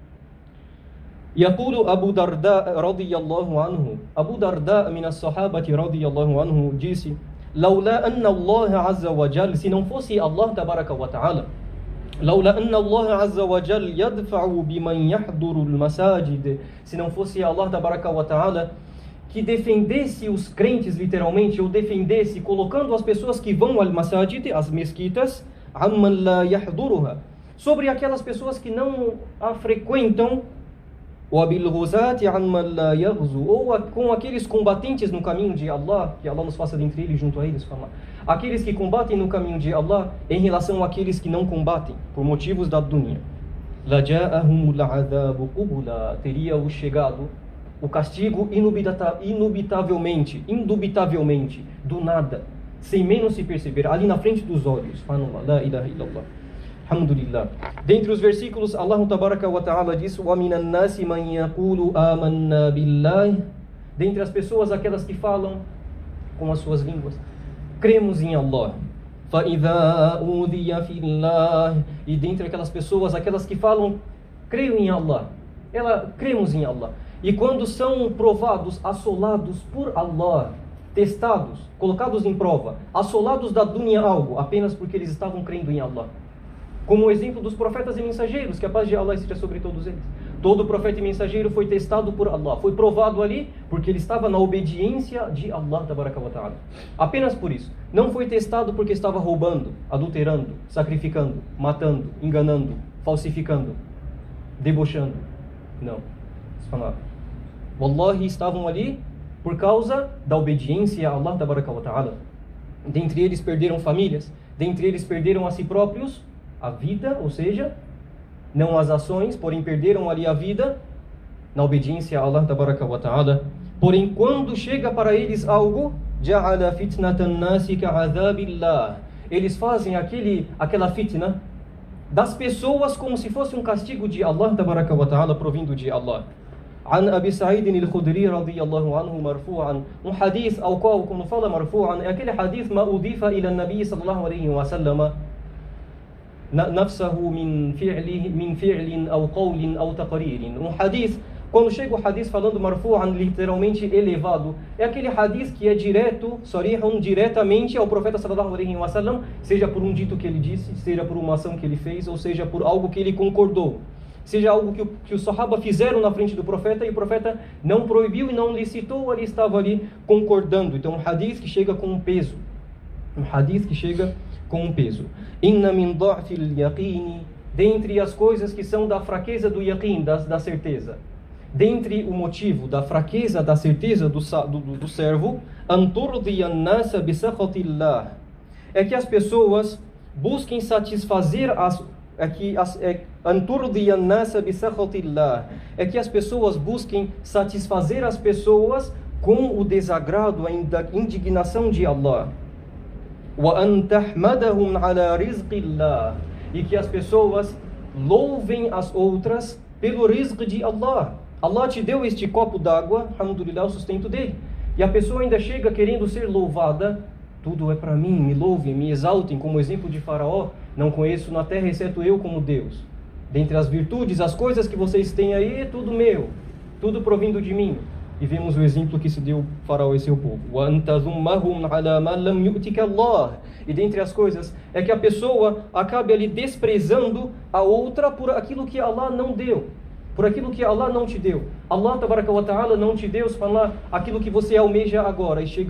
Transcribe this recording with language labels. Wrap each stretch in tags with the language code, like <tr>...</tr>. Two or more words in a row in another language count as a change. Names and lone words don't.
<ar>يقول أبو درداء رضي الله عنه أبو درداء من الصحابة رضي الله عنه disse لولا أن الله عز وجل</ar> <pt>se não fosse Allah</pt> <ar>تبارك وتعالى لولا أن الله عز وجل يدفع بمن يحضر المساجد</ar> <pt>se não fosse Allah</pt> <ar>تبارك وتعالى</ar> <pt>que defendesse os crentes literalmente, ou defendesse colocando as pessoas que vão</pt> <ar>المساجد,</ar> <pt>as mesquitas,</pt> <ar>عمن لا يحضرها,</ar> <pt>sobre aquelas pessoas que não a frequentam, ou com aqueles combatentes no caminho de Allah, que Allah nos faça dentre eles, junto a eles, aqueles que combatem no caminho de Allah, em relação àqueles que não combatem, por motivos da dunya. Teria-o chegado o castigo indubitavelmente, do nada, sem menos se perceber, ali na frente dos olhos.</pt> <ar>لا إله إلا الله. الحمد لله.</ar> <pt>Dentre os versículos, Allah</pt> <ar>تبارك وتعالى</ar> <pt>diz:</pt> <ar>"ومن الناس من يقول آمنا بالله."</ar> <pt>Dentre as pessoas, aquelas que falam com as suas línguas, cremos em Allah.</pt> <ar>فإذا أوذي في الله.</ar> <pt>E dentre aquelas pessoas, aquelas que falam, creio em Allah. Cremos em Allah. E quando são provados, assolados por Allah, testados, colocados em prova, assolados da dunya algo, apenas porque eles estavam crendo em Allah. Como o exemplo dos profetas e mensageiros, que a paz de Allah esteja sobre todos eles. Todo profeta e mensageiro foi testado por Allah, foi provado ali porque ele estava na obediência de Allah</pt> <ar>تبارك وتعالى.</ar> <pt>Apenas por isso. Não foi testado porque estava roubando, adulterando, sacrificando, matando, enganando, falsificando, debochando. Não. Wallahi, estavam ali por causa da obediência a Allah</pt> <ar>تبارك وتعالى.</ar> <pt>Dentre eles perderam famílias, dentre eles perderam a si próprios a vida, ou seja, não as ações, porém perderam ali a vida na obediência a Allah</pt> <ar>تبارك وتعالى.</ar> <pt>Porém, quando chega para eles algo,</pt> <ar>جعل فتنة الناس كعذاب الله,</ar> <pt>eles fazem aquela fitna das pessoas como se fosse um castigo de Allah</pt> <ar>تبارك وتعالى,</ar> <pt>provindo de Allah.</pt> <ar>عن أبي سعيد الخدري رضي الله عنه مرفوعا,</ar> <pt>hadith ao qual, quando fala marfu'an, é aquele hadith</pt> <ar>ما أضيف إلى النبي صلى الله عليه وسلم نفسه من فعل أو قول أو تقرير.</ar> <pt>Hadith, quando chega o hadith falando marfu'an, literalmente elevado, é aquele hadith que é direto, sarihun, diretamente ao profeta</pt> <ar>صلى الله عليه وسلم,</ar> <pt>seja por um dito que ele disse, seja por uma ação que ele fez, ou seja por algo que ele concordou, seja algo que os sahaba fizeram na frente do profeta e o profeta não proibiu e não licitou, ele estava ali concordando. Então um hadith que chega com um peso,</pt> <ar>إن من ضعف اليقين,</ar> <pt>dentre as coisas que são da fraqueza do yaqin, da certeza, dentre o motivo da fraqueza da certeza do servo,</pt> <ar>أن ترضي الناس بسخط الله,</ar> <pt>é que as pessoas busquem satisfazer</pt> <ar>أن ترضي الناس بسخط الله,</ar> <pt>é que as pessoas busquem satisfazer as pessoas com o desagrado, a indignação de Allah.</pt> <ar>وَأَن تَحْمَدَهُمْ عَلَى رِزْقِ اللَّهِ,</ar> <pt>e que as pessoas louvem as outras pelo rizq de Allah. Allah te deu este copo d'água, alhamdulillah, o sustento dele. E a pessoa ainda chega querendo ser louvada, tudo é para mim, me louvem, me exaltem, como o exemplo de Faraó, não conheço na terra exceto eu como Deus. Dentre as virtudes, as coisas que vocês têm aí, é tudo meu, tudo provindo de mim. E vemos o exemplo que se deu Faraó e seu povo. E dentre as coisas é que a pessoa acabe ali desprezando a outra por aquilo que Allah não deu, por aquilo que Allah não te deu. Allah</pt> <ar>تبارك وتعالى</ar> <pt>não te deu, aquilo que você almeja agora, e chega</pt>